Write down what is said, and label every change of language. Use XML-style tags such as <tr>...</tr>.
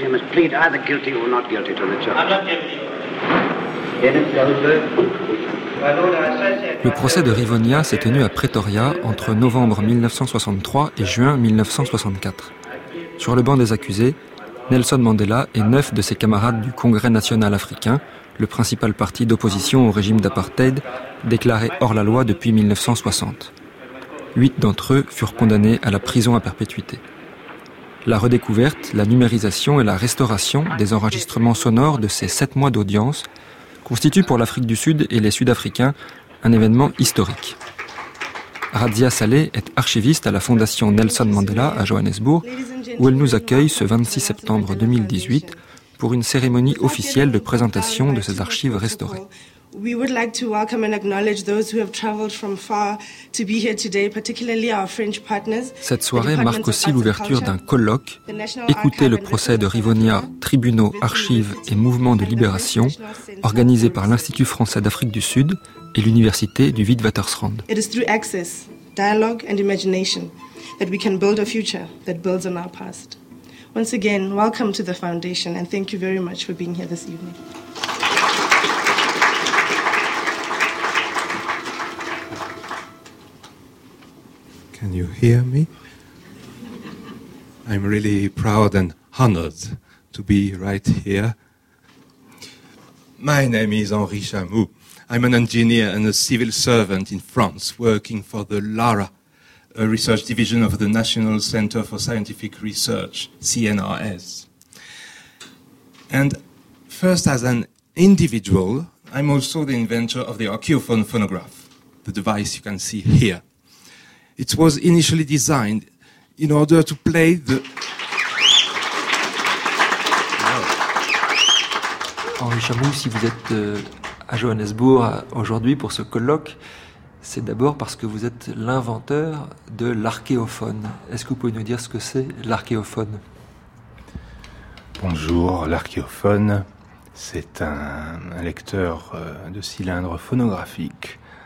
<en>You must plead either guilty or not guilty to the charge. I'm not guilty. Dennis Gallagher.</en> <fr>Le procès de Rivonia s'est tenu à Pretoria entre novembre 1963 et juin 1964. sur le banc des accusés, Nelson Mandela et 9 de ses camarades du Congrès national africain, le principal parti d'opposition au régime d'apartheid, déclaré hors la loi depuis 1960. 8 d'entre eux furent condamnés à la prison à perpétuité. La redécouverte, la numérisation et la restauration des enregistrements sonores de ces 7 mois d'audience constituent pour l'Afrique du Sud et les Sud-Africains un événement historique. Radia Saleh est archiviste à la Fondation Nelson Mandela à Johannesburg, où elle nous accueille ce 26 septembre 2018 pour une cérémonie officielle de présentation de ses archives restaurées.</fr> <en>We would like to welcome and acknowledge those who have traveled from far to be here today, particularly our French partners.</en> <fr>Cette soirée marque aussi l'ouverture d'un colloque, Écouter le procès de Rivonia, tribunaux, archives et mouvements de libération, organisé par l'Institut français d'Afrique du Sud et l'Université du Witwatersrand.</fr> <en>It is through access, dialogue and imagination that we can build a future that builds on our past. Once again, welcome to the foundation and thank you very much for being here this evening. Can you hear me? I'm really proud and honored to be right here. My name is Henri Chamou. I'm an engineer and a civil servant in France working for the LARA, a research division of the National Center for Scientific Research, CNRS. And first, as an individual, I'm also the inventor of the Archaeophone phonograph, the device you can see here. It was initially designed in order to play the...</en> <fr>Henri Chamou, si vous êtes à Johannesburg aujourd'hui pour ce colloque, c'est d'abord parce que vous êtes l'inventeur de l'archéophone. Est-ce que vous pouvez nous dire ce que c'est l'archéophone ? Bonjour, l'archéophone, c'est un lecteur de cylindres phonographiques.</fr>